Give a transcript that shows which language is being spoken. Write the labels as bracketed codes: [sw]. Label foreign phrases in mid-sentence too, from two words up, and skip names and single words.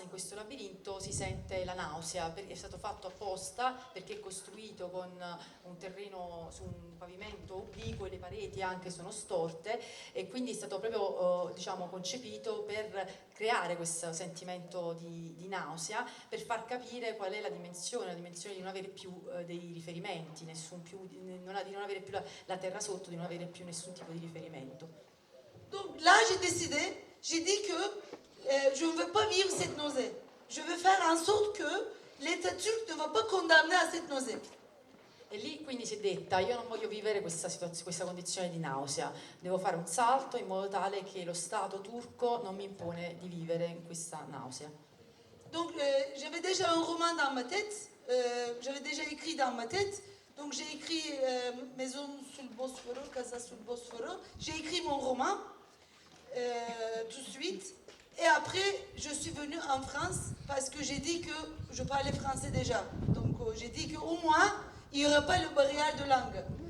[it] in questo labirinto, si sente la nausea, perché è stato fatto apposta, perché è costruito con un terreno su un pavimento obliquo e le pareti anche sono storte, e quindi è stato proprio diciamo concepito per creare questo sentimento di nausea, per far capire qual è la dimensione di non avere più dei riferimenti, di non avere più la terra sotto, di non avere più nessun tipo di riferimento. [fr] Donc là, j'ai dit que je ne veux pas vivre cette nausée. Je veux faire en sorte que l'État turc ne va pas condamner à cette nausée. [it] E lì quindi si è detta: io non voglio vivere questa condizione di nausea, devo fare un salto in modo tale che lo Stato turco non mi impone di vivere in questa nausea. [fr] Donc j'avais déjà un roman dans ma tête, j'avais déjà écrit dans ma tête, donc j'ai écrit Maison sul Bosforo, Casa sul Bosforo, j'ai écrit mon roman tout de suite, et après je suis venue en France parce que j'ai dit que je parlais français déjà, donc j'ai dit qu'au moins il n'y aurait pas le barrière de langue.